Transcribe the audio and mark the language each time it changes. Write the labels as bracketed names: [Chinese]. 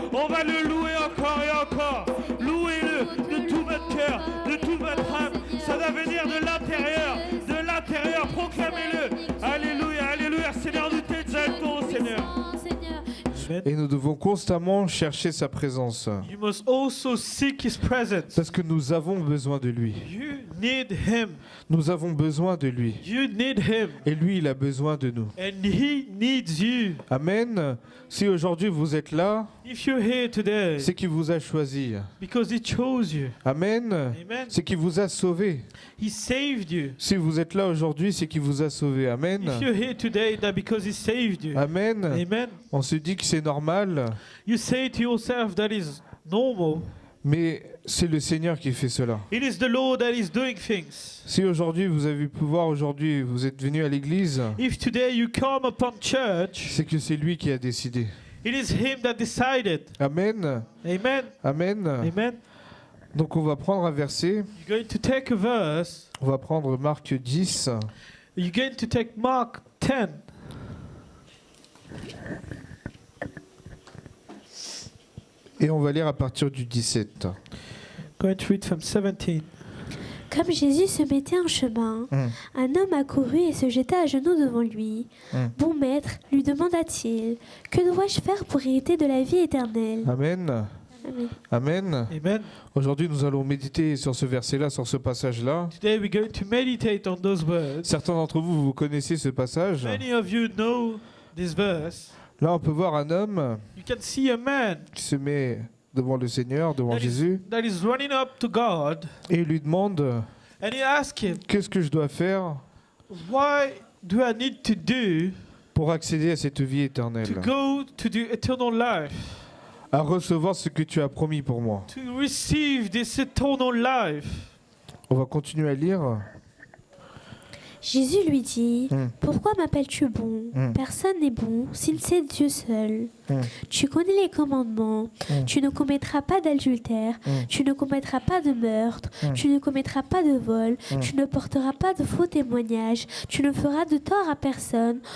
[French] On va le louer encore et encore. Louez-le de tout votre cœur, de toute votre âme. Ça va venir de l'intérieur. De l'intérieur, proclamez-le. Alléluia, alléluia. Seigneur, nous t'exaltons, Seigneur. Et nous devons constamment chercher sa présence. [English] You must also seek His presence. [French] Parce que nous avons besoin de lui. [English] You need Him. [French] Nous avons besoin de lui. [English] You need Him. [French] Et lui, il a besoin de nous. [English] And He needs you. Amen. [French] Si aujourd'hui vous êtes là, [English] If you're here today, [French] c'est qu'il vous a choisi. [English] because He chose you. Amen. Amen. [French] C'est qu'il vous a sauvé. [English] He saved you. [French] Si vous êtes là aujourd'hui, c'est qu'il vous a sauvé. Amen. [English] If you're here today, that because He saved you. Amen. Amen. [French] On se dit que c'est normal, [English] You say to yourself that is normal. [French] mais c'est le Seigneur qui fait cela. [English] It is the Lord that is doing things. [French] Si aujourd'hui vous avez pu voir, aujourd'hui vous êtes venu à l'église, [English] If today you come upon church, [French] c'est que c'est lui qui a décidé. [English] it is Him that decided. Amen. Amen. Amen. Amen. [French] Donc on va prendre un verset, [English] You're going to take a verse. [French] on va prendre Marc 10, [English] You're going to take Mark 10. [French] et on va lire à partir du 17. [English] Going to read from 17. [French] Comme Jésus se mettait en chemin, un homme accourut et se jeta à genoux devant lui. Bon maître, lui demanda-t-il, que dois-je faire pour hériter de la vie éternelle? Amen. Amen. Amen. Amen. Aujourd'hui nous allons méditer sur ce verset-là, sur ce passage-là. [English] Today we're going to meditate on those words. [French] Certains d'entre vous, vous connaissez ce passage. [English] Many of you know this verse. [French] Là on peut voir un homme [English] You can see a man [French] qui se met devant le Seigneur, devant Jésus, [English] that is running up to God, [French] et il lui demande, [English] and he asks him, [French] qu'est-ce que je dois faire [English] what do I need to do [French] pour accéder à cette vie [English] to [French] éternelle, [English] go to the eternal life, [French] à recevoir ce que tu as promis pour moi. [English] to receive this eternal life? [French] On va continuer à lire. Jésus lui dit, pourquoi m'appelles-tu bon? Mm. Personne n'est bon, si c'est Dieu seul. Mm. Tu connais les commandements. Mm. Tu ne commettras pas d'adultère. Mm. Tu ne commettras pas de meurtre. Mm. Tu ne commettras pas de vol. Mm. Tu ne porteras pas de faux témoignages. Tu ne feras de tort à personne.